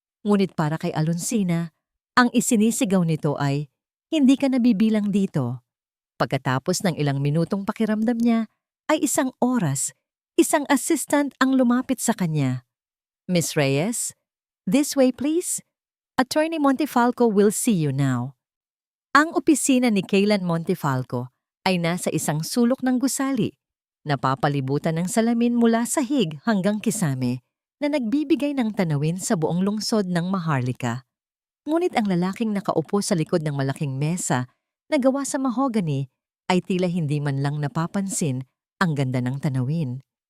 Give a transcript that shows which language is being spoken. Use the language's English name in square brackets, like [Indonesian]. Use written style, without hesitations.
[Filipino] Ngunit para kay Aluncina, ang isinisigaw nito ay, "Hindi ka nabibilang dito." Pagkatapos ng ilang minutong pakiramdam niya, ay isang oras, isang assistant ang lumapit sa kanya. "Miss Reyes, [English] This way, please. Attorney Montefalco will see you now. [Filipino] Ang opisina ni Kaylan Montefalco ay nasa isang sulok ng gusali, napapalibutan ng salamin mula sahig hanggang kisame na nagbibigay ng tanawin sa buong lungsod ng Maharlika. Ngunit ang lalaking nakaupo sa likod ng malaking mesa na gawa sa mahogany ay tila hindi man lang napapansin ang ganda ng tanawin.